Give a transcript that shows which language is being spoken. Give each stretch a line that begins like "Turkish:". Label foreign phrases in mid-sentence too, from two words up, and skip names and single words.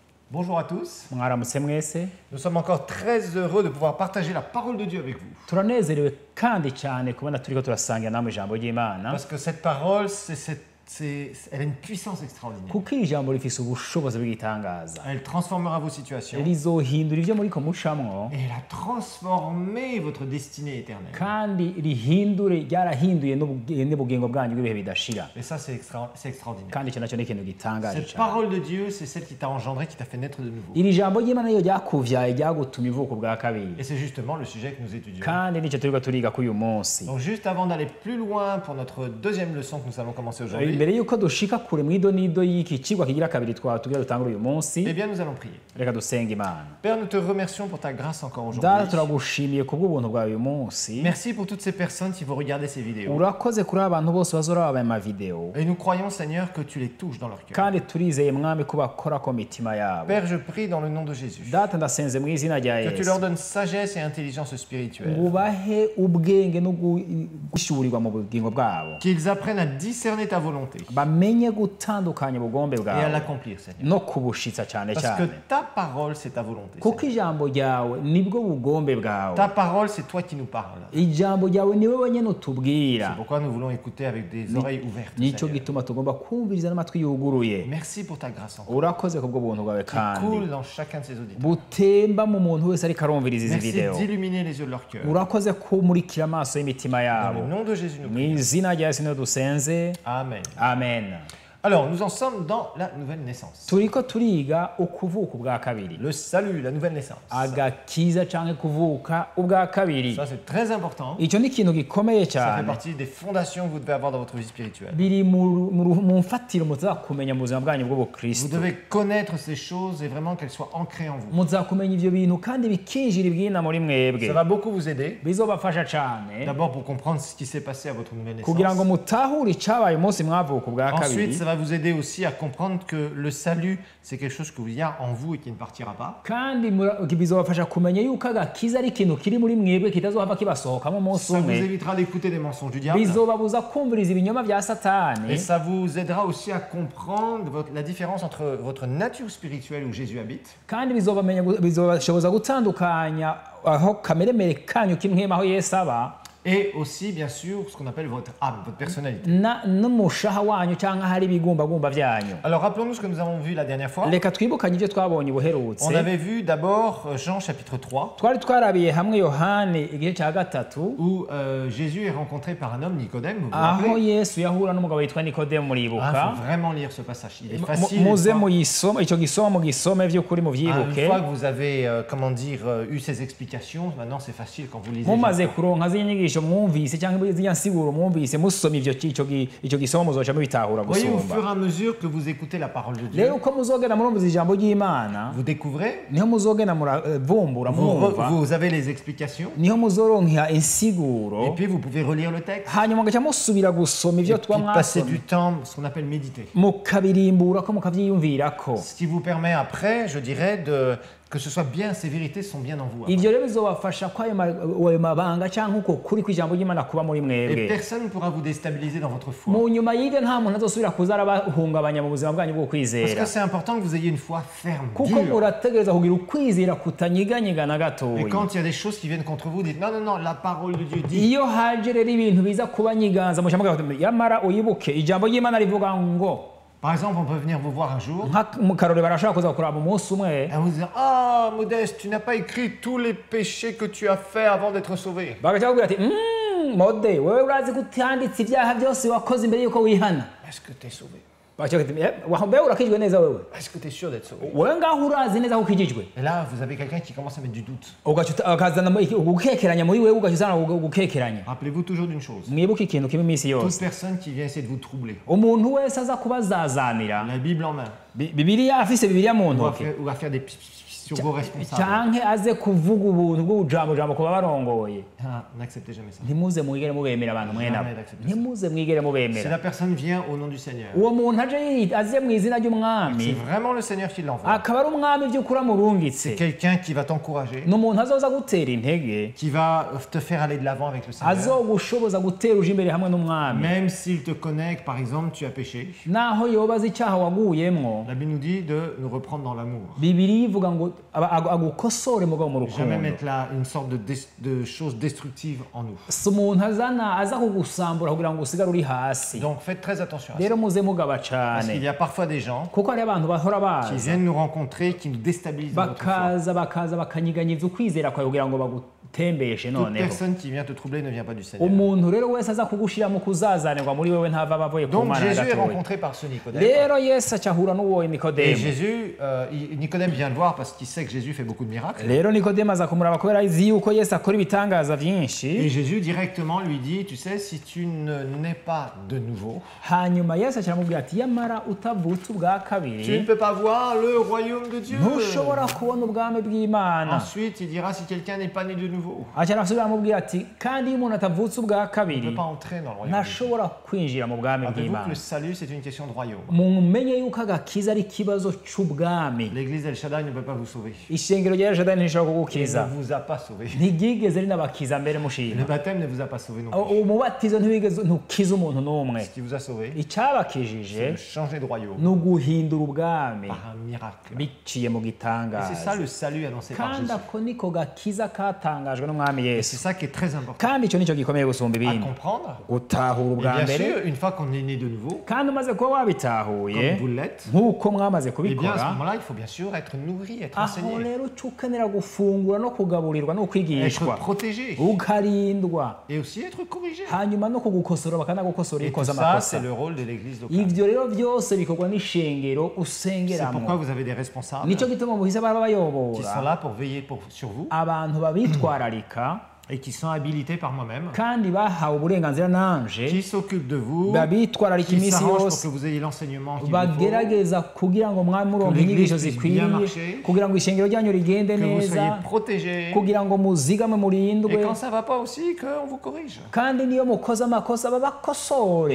French: Bonjour à tous.
Rundi: Mwaramutse mwese.
French: Nous sommes encore très heureux de pouvoir partager la parole de Dieu avec vous.
Rundi: Turanezerewe kandi cyane kubona turiko turasangira namwe ijambo ry'Imana.
French: Parce que cette parole, elle a une puissance extraordinaire.
Rundi: Kuko ijambo rifise ubushobozi bw'igitangaza.
French: Elle transformera vos situations.
Rundi: Rizohindura ivyo muriko mucamwo.
French: Et elle a transformé votre destinée éternelle.
Rundi: Kandi ryarahinduye n'ubugingo bwanyu bw'ibihe bidashira.
French: Et ça, c'est extraordinaire.
Rundi: Kandi icyo nacyo ni ikintu gitangaje
French: Cette parole de Dieu, c'est celle qui t'a engendré, qui t'a fait naître de nouveau.
Rundi: Iri jambo ry'Imana niyo ryakuvyaye ryagutuma ivuka ubwa kabiri.
French: Et c'est justement le sujet que nous étudions.
Rundi: Kandi nicyo turiko turiga kuri uyu munsi.
French: Donc juste avant d'aller plus loin pour notre deuxième leçon que nous allons commencer aujourd'hui,
Rundi: Mbere yuko dushika kure mwido nido y'iki cigwa kigira kabiri tugira dutangura uyu munsi.
French: eh bien nous allons prier.
Rundi: Reka dusenga Imana.
French: Père, nous te remercions pour ta grâce encore aujourd'hui.
Rundi: Data turagushimiye kubw'ubuntu bwawe uyu munsi.
French: Merci pour toutes ces personnes qui vont regarder ces vidéos.
Rundi: Urakoze kuri abantu bose bazoraba aya mavideo.
French: Et nous croyons, Seigneur, que tu les touches dans leur cœur.
Rundi: Kandi turizeye mwami ko bakorako mitima yabo.
French: Père, je prie dans le nom de Jésus
Rundi: Data ndasenze mu izina rya
French: que tu
Rundi: Yesu.
French: leur donnes sagesse et intelligence spirituelle.
Rundi: Ngubahe ubwenge no gushurirwa mu bugingo bwabo.
French: Qu'ils apprennent à discerner ta volonté
Rundi: Bamenye gutandukanya ubugombe
French: et à
Rundi: bwawe
French: l'accomplir, Seigneur.
Rundi: no kubushitsa cyane
French: Parce que
Rundi: cyane.
French: ta parole, c'est ta volonté.
Rundi: Kuko
French: Seigneur.
Rundi: ijambo ryawe nibwo bugombe bwawe.
French: Ta parole, c'est toi qui nous parles.
Rundi: Ijambo ryawe niwe wenyine
French: C'est
Rundi: utubwira.
French: pourquoi nous voulons écouter avec des oreilles ouvertes.
Rundi: Nicyo
French: Seigneur.
Rundi: gituma tugomba kumviriza n'amatwi yuguruye.
French: Merci pour ta grâce encore.
Rundi: Urakoze kubwo buntu bwawe
French: Qui
Rundi: kandi
French: coule dans chacun de ces auditeurs.
Rundi: butemba mu muntu wese ariko arumviriza izi
French: Merci
Rundi: video.
French: d'illuminer les yeux de leur cœur.
Rundi: Urakoze kumurikira amaso y'imitima
French: Dans
Rundi: yabo.
French: le nom de Jésus, nous
Rundi: Mu
French: prions.
Rundi: izina rya Yesu niho dusenze.
French: Amen.
Rundi: Amen.
French: Alors, nous en sommes dans la nouvelle naissance.
Rundi: Turiko turiga ukuvuka ubwa kabiri.
French: Le salut, la nouvelle naissance.
Rundi: Agakiza canke kuvuka ubwa kabiri.
French: Ça, c'est très important.
Rundi: Icyo ni ikintu gikomeye
French: Ça fait
Rundi: cyane.
French: partie des fondations que vous devez avoir dans votre vie spirituelle.
Rundi: Biri mu mfatiro muzakumenya mu buzima bwanyu
French: Vous
Rundi: bw'ubukristo.
French: devez connaître ces choses et vraiment qu'elles soient ancrées en vous.
Rundi: Muzakumenya ivyo bintu kandi bikinjira ibwina muri mwebwe.
French: Ça va beaucoup vous aider.
Rundi: Bizobafasha cyane
French: D'abord pour comprendre ce qui s'est passé à votre nouvelle
Rundi: kugira ngo
French: naissance.
Rundi: mutahure icabaye umunsi mwavuka ubwa
French: Ensuite,
Rundi: kabiri.
French: ça va vous aider aussi à comprendre que le salut, c'est quelque chose qu'il y a en vous et qui ne partira pas.
Rundi: Kandi bizobafasha kumenya yuko agakiza ari ikintu kiri muri mwebwe kitazohava kibasohokamo umunsi
French: Ça vous
Rundi: umwe.
French: évitera d'écouter des mensonges du diable.
Rundi: Bizobabuza kumviriza ibinyoma bya
French: Et
Rundi: satani.
French: ça vous aidera aussi à comprendre la différence entre votre nature spirituelle où Jésus habite
Rundi: Kandi bizobashoboza gutandukanya aho kameremere kanyu kimwema aho Yesu aba
French: et aussi, bien sûr, ce qu'on appelle votre âme, votre personnalité.
Rundi: n'umushaha wanyu cyangwa hari ibigumbagumba byanyu.
French: Alors, rappelons-nous ce que nous avons vu la dernière fois.
Rundi: Reka twibukanye ibyo twabonye ubuherutse.
French: On avait vu d'abord Jean chapitre 3,
Rundi: Twari twarabiye hamwe Yohani igice cya gatatu
French: où Jésus est rencontré par un homme, Nicodème, vous vous
Rundi: aho
French: rappelez.
Rundi: Yesu yahura n'umugabo witwa Nikodemu
French: Il
Rundi: muribuka.
French: faut vraiment lire ce passage. Il est facile.
Rundi: Muze
French: Une fois,
Rundi: muyisoma icyo gisomo mugisome by'ukuri
French: une
Rundi: muvyibuke.
French: fois que vous avez, eu ces explications, maintenant c'est facile quand vous lisez.
Rundi: Mumaze
French: Jean.
Rundi: kuronka z'inyigisho mwumvise cyangwa z'iya nsiguro mwumvise musoma icyo gisomo muzoca mubitahura
French: Voyez, au
Rundi: gusumba.
French: fur et à mesure que vous écoutez la parole de Dieu,
Rundi: Rero uko muzogenda murumviza ijambo ry'Imana
French: vous découvrez,
Rundi: niho muzogenda muravumbura mwumva
French: vous avez les explications,
Rundi: niho muzoronka insiguro
French: et puis vous pouvez relire le texte,
Rundi: hanyuma mugaca musubira gusoma
French: et
Rundi: ivyo
French: puis
Rundi: tuba
French: passer
Rundi: mwasomye
French: du temps, ce qu'on appelle méditer.
Rundi: mukabirimburako mukavyiyumvirako.
French: Ce qui vous permet après, je dirais, que ce soit bien, ces vérités sont bien en vous. après.
Rundi: Ivyo rero bizobafasha ko ayo mabanga cyangwa uko kuri kw'ijambo ry'Imana kuba muri
French: Et
Rundi: mwebwe.
French: personne ne pourra vous déstabiliser dans votre foi.
Rundi: Mu nyuma y'ivyo nta muntu azosubira kuza arabahungabanya mu buzima bwanyu bwo
French: Parce
Rundi: kwizera.
French: que c'est important que vous ayez une foi ferme,
Rundi: Kuko
French: dure.
Rundi: murategereza kugira ukwizera kutanyeganyega na
French: Et
Rundi: gatoya.
French: quand il y a des choses qui viennent contre vous, dites non, non, non, la parole de Dieu dit.
Rundi: Iyo haje rero ibintu biza kubanyiganza mushaka yamara uyibuke ijambo ry'Imana rivuga ngo
French: Par exemple, on peut venir vous voir un jour
Rundi: mu karore barashaka kuza kuraba umunsi umwe
French: et vous dire ah, Modeste, tu n'as pas écrit tous les péchés que tu as fait avant d'être sauvé.
Rundi: bagaca bakubwira ati mode wewe urazi gutanditse ibyaha byose wakoze imbere yuko wihana.
French: Est-ce que tu es sauvé?
Rundi: Bagaca bati wahombe urakijwe neza wewe.
French: Est-ce que tu es sûr d'être sauvé?
Rundi: Wewe ngaho urazi neza ko ukijijwe.
French: Et là, vous avez quelqu'un qui commence à mettre du doute.
Rundi: Ukazana ugukekeranya muri wewe ugashizana ugukekeranya.
French: Rappelez-vous toujours d'une chose.
Rundi: Mwibuke ikintu kimwe iminsi
French: Toute
Rundi: yose.
French: personne qui vient essayer de vous troubler,
Rundi: Umuntu wese aza kubazazanira
French: la Bible en main,
Rundi: Bibiliya afise Bibiliya mu
French: ou
Rundi: ntoke
French: à faire des sur vos responsables.
Rundi: canke aze kuvuga ubuntu bw'ubujambo ku babarongoye
French: Ah, n'acceptez jamais ça.
Rundi: ntimuze mwigere mubemera abantu mwene abo
French: Jamais d'accepter ça.
Rundi: ntimuze mwigere
French: Si
Rundi: mubemera
French: la personne vient au nom du Seigneur,
Rundi: uwo muntu aze mu izina
French: c'est
Rundi: ry'umwami
French: vraiment le Seigneur qui l'envoie.
Rundi: akaba ari umwami by'ukuri amurungitse
French: Quelqu'un qui va t'encourager,
Rundi: ni umuntu azoza gutera intege
French: qui va te faire aller de l'avant avec le Seigneur.
Rundi: azogushoboza gutera uje imbere hamwe n'umwami
French: Même s'il te connaît que par exemple tu as péché,
Rundi: naho yoba azi icyaha waguyemwo
French: la Bible nous dit de nous reprendre dans l'amour.
Rundi: bibiri ivuga ngo agukosore mugabo mu
French: Jamais
Rundi: rukundo
French: mettre là une sorte de choses destructives en nous.
Rundi: si umuntu aza kugusambura kugira ngo usigare uri hasi
French: Donc faites très attention à ça.
Rundi: rero muze mugaba
French: Parce qu'il
Rundi: cyane
French: y a parfois des gens
Rundi: kuko hari abantu bahora
French: qui
Rundi: baza
French: viennent nous rencontrer, qui nous déstabilisent dans notre foi.
Rundi: bakaza bakanyiganyiza ukwizera kwawe kugira ngo bagutembeshe
French: Toute
Rundi: noneho
French: personne qui vient te troubler ne vient pas du Seigneur.
Rundi: umuntu rero wese aza kugushira mu kuzazanirwa muri wewe ntava abavuye ku
French: Donc
Rundi: mana
French: Jésus est
Rundi: gatoya
French: rencontré par ce Nicodème.
Rundi: rero yesu acahura n'uwo
French: Et
Rundi: nikodemu
French: Jésus, Nicodème vient le voir parce qu'il sait que Jésus fait beaucoup de miracles.
Rundi: rero nikodemu aza kumuraba kubera azi yuko yesu akora ibitangaza
French: Et
Rundi: byinshi
French: Jésus directement lui dit, tu sais, si tu ne nais pas de nouveau,
Rundi: hanyuma yesu aramubwira ati yamara utavutse ubwa
French: tu ne
Rundi: kabiri
French: peux pas voir le royaume de Dieu.
Rundi: ntushobora kubona ubwami bw'imana
French: Ensuite, il dira, si quelqu'un n'est pas né de nouveau,
Rundi: acarasubira aramubwira ati kandi iyo umuntu atavutse ubwa
French: il ne
Rundi: kabiri
French: peut pas entrer dans le royaume de Dieu.
Rundi: ntashobora kwinjira mu bwami
French: Rappelez-vous que
Rundi: bw'imana
French: le salut, c'est une question de royaume.
Rundi: mumenye yuko agakiza ari ikibazo cy'ubwami
French: L'église El Shaddai ne peut pas vous sauver.
Rundi: ishengero rya jadani ntishobora
French: Il
Rundi: kugukiza
French: ne vous a pas sauvé.
Rundi: ntiryigeze rinabakiza mbere
French: Le
Rundi: mushima
French: baptême ne vous a pas sauvé non plus.
Rundi: umubatizo ntukiza umuntu n'umwe
French: Ce qui vous a sauvé, c'est
Rundi: icyabakijije
French: de changer de royaume
Rundi: ni uguhindura ubwami
French: par un miracle.
Rundi: biciye mu
French: Et c'est ça
Rundi: gitangaza
French: le salut annoncé par
Rundi: kandi
French: Jésus.
Rundi: ako niko gakiza katangajwe n'umwami
French: Et
Rundi: yesu
French: c'est ça qui est très important
Rundi: kandi icyo nicyo gikomeye gusumba
French: à
Rundi: ibindi
French: comprendre.
Rundi: gutahura
French: Et
Rundi: ubwa
French: bien
Rundi: mbere
French: sûr, une fois qu'on est né de nouveau,
Rundi: kandi umaze kuba wabitahuye
French: comme vous l'êtes,
Rundi: nk'uko mwamaze
French: eh bien à ce
Rundi: kubikora
French: moment-là, il faut bien sûr être nourri, être
Rundi: aho
French: enseigné,
Rundi: rero uca ukenera gufungura no kugaburirwa no
French: être
Rundi: kwigishwa
French: protégé
Rundi: ukarindwa
French: et aussi être corrigé.
Rundi: hanyuma no kugukosora bakanagukosora
French: Et
Rundi: iyo
French: tout
Rundi: ukoze
French: ça,
Rundi: amakosa
French: c'est le rôle de l'église locale.
Rundi: ivyo rero byose bikorwa n'ishengero
French: C'est pourquoi
Rundi: usengeramo
French: vous avez des responsables
Rundi: nicyo gituma muhise baba
French: qui sont
Rundi: bayobora
French: là pour veiller sur vous
Rundi: abantu babitwararika
French: et qui sont habilités par moi-même,
Rundi: kandi bahawe uburenganzira nanje
French: qui s'occupent de vous,
Rundi: babitwararika
French: qui
Rundi: iminsi
French: s'arrangent pour
Rundi: yose
French: que vous ayez l'enseignement qu'il vous faut,
Rundi: bagerageza kugira ngo mwami muronke
French: Que l'église
Rundi: inyigisho
French: puisse
Rundi: zikwiye
French: bien marcher,
Rundi: kugira ngo ishengero ryanyu rigende
French: que vous
Rundi: neza
French: soyez protégés.
Rundi: kugira ngo muzigame
French: Et
Rundi: murindwe
French: quand ça ne va pas aussi, qu'on vous corrige.
Rundi: kandi niyo mukoze amakosa babakosore